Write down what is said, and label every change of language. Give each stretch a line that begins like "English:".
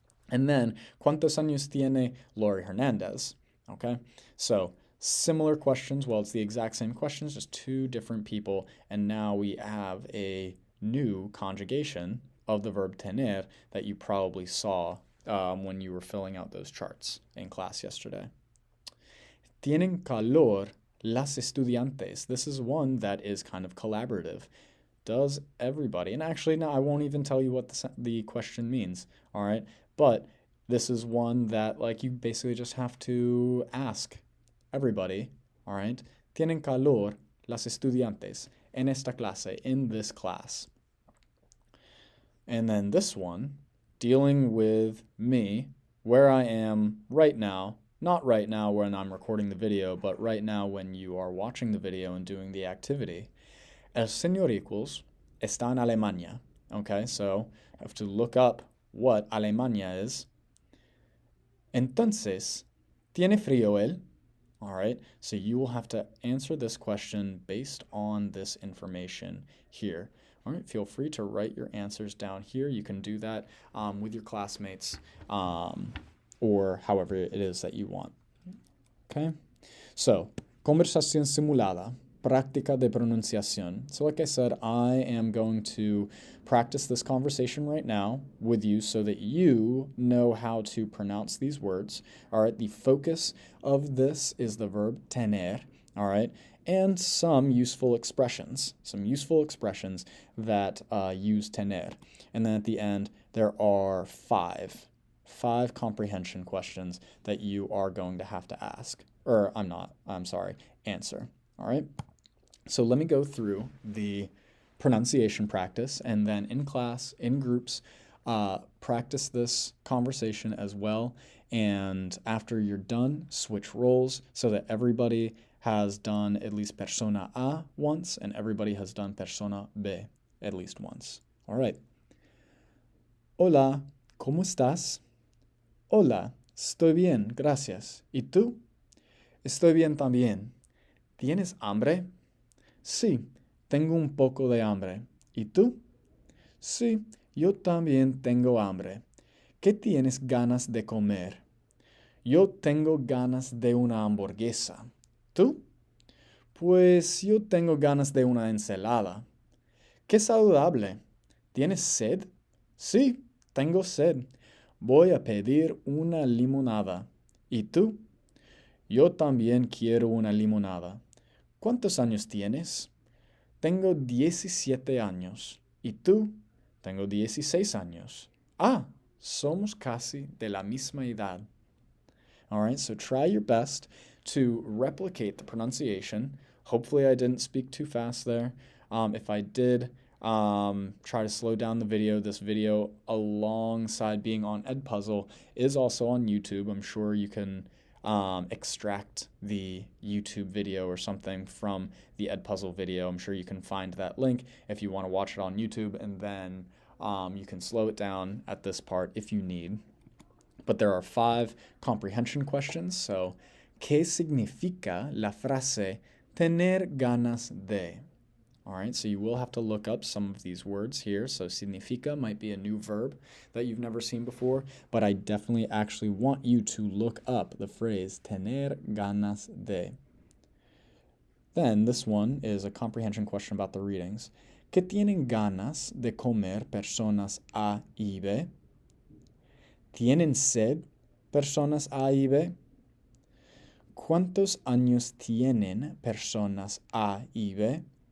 Spanish: And then, ¿cuántos años tiene Lori Hernandez?
English: Okay, so similar questions. Well, it's the exact same questions, just two different people. And now we have a new conjugation of the verb tener that you probably saw when you were filling out those charts in class yesterday.
Spanish: Tienen calor las estudiantes.
English: This is one that is kind of collaborative. Does everybody? And actually, no, I won't even tell you what the question means. All right, but this is one that you basically just have to ask everybody.
Spanish: All right, tienen calor las estudiantes en esta clase, in this class.
English: And then this one, dealing with me, where I am right now. Not right now when I'm recording the video, but right now when you are watching the video and doing the activity.
Spanish: El señor equals está en Alemania.
English: Okay, so I have to look up what Alemania is. Entonces, ¿tiene frío él? All right, so you will have to answer this question based on this information here. All right, feel free to write your answers down here. You can do that with your classmates or however it is that you want.
Spanish: Okay, so conversación simulada, práctica de pronunciación.
English: So like I said, I am going to practice this conversation right now with you so that you know how to pronounce these words. All right, the focus of this is the verb tener, all right, and some useful expressions that use tener. And then at the end, there are five comprehension questions that you are going to have to answer. All right. So let me go through the pronunciation practice, and then in class, in groups, practice this conversation as well. And after you're done, switch roles so that everybody has done at least persona A once, and everybody has done persona B at least once.
Spanish: All right. Hola, ¿cómo estás? Hola, estoy bien, gracias. ¿Y tú? Estoy bien también. ¿Tienes hambre? Sí, tengo un poco de hambre. ¿Y tú? Sí, yo también tengo hambre. ¿Qué tienes ganas de comer? Yo tengo ganas de una hamburguesa. ¿Tú? Pues yo tengo ganas de una ensalada. ¡Qué saludable! ¿Tienes sed? Sí, tengo sed. Voy a pedir una limonada. ¿Y tú? Yo también quiero una limonada. ¿Cuántos años tienes? Tengo 17 años. ¿Y tú? Tengo 16 años. Ah, somos casi de la misma edad.
English: All right, so try your best to replicate the pronunciation. Hopefully I didn't speak too fast there. If I did, try to slow down the video. This video, alongside being on Edpuzzle, is also on YouTube. I'm sure you can extract the YouTube video or something from the Edpuzzle video. I'm sure you can find that link if you want to watch it on YouTube, and then you can slow it down at this part if you need. But there are 5 comprehension questions.
Spanish: So, ¿qué significa la frase tener ganas de?
English: All right, so you will have to look up some of these words here. So, significa might be a new verb that you've never seen before, but I definitely actually want you to look up the phrase tener ganas de. Then this one is a comprehension question about the readings.
Spanish: ¿Qué tienen ganas de comer personas A y B? ¿Tienen sed personas A y B? ¿Cuántos años tienen personas A y B?